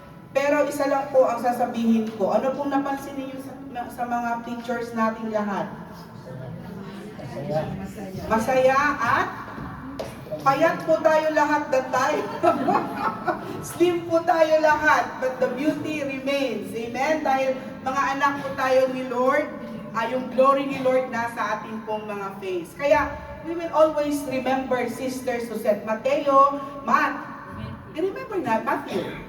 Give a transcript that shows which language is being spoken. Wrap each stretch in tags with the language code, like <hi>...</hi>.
<tl>Pero isa lang po ang sasabihin ko. Ano pong napansin niyo sa mga pictures nating lahat? Masaya. Masaya at payat po tayo lahat that time.</tl> <en>Slim</en> <tl>po tayo lahat,</tl> <en>but the beauty remains. Amen?</en> <tl>Dahil mga anak po tayo ni Lord, yung glory ni Lord nasa ating pong mga face.</tl> <en>Kaya, we will always remember Sister Suzette Mateo, remember na, Matthew.</en>